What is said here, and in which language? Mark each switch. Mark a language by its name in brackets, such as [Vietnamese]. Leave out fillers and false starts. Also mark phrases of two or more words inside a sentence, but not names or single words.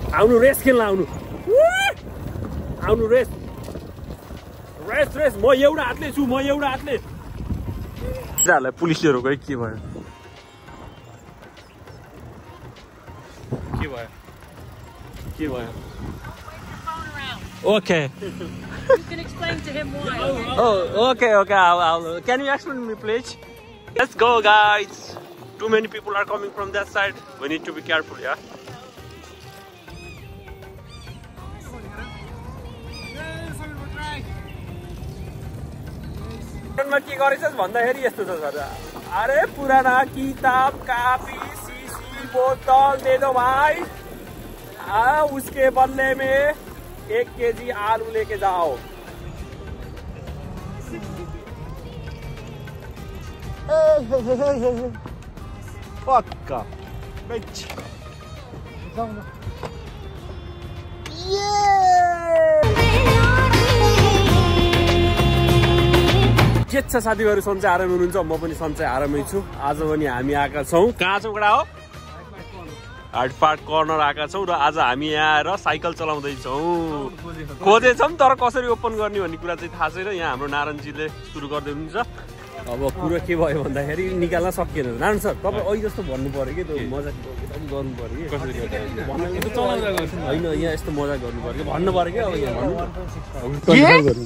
[Nepali] आउनु रेस खेल्न आउनु आउनु रेस रेस रेस म एउटा हातले छु म एउटा हातले तिनीहरूलाई पुलिसले रोक्यो के भयो के भयो के भयो Okay. [English] You can explain to him why. Oh, okay. Can you explain me, please? Let's go, guys. Too many people are coming from that side. We need to be careful, yeah. [Nepali] के गरेछस् भन्दाखेरि यस्तो छ सर [Hindi] अरे पुराना किताब कापी शीशी बोतल दे दो भाई उसके बदले में 1 केजी आलू लेके जाओ पक्का के छ [Nepali] साथीहरु सन्चै आराम हुनुहुन्छ म पनि सन्चै आरामै छु आज पनि हामी आएका छौं कहाँ छौं कडा हो हार्ट पार्क कर्नर आएका छौं र आज हामी यहाँ आएर साइकल चलाउँदै छौं खोजेछौं तर कसरी ओपन गर्ने भन्ने कुरा चाहिँ थाहा छैन यहाँ हाम्रो नारायणजीले सुरु गर्दै हुनुहुन्छ अब कुरा के भयो भन्दाखेरि निकाल्न सकिएन नारायण सर तपाई अहिले जस्तो भन्नु पर्यो के त्यो मजाक गर्नु पर्यो के कसरी हैन यहाँ यस्तो मजाक गर्नु पर्यो भन्नु पर्यो के अब यहाँ भन्नु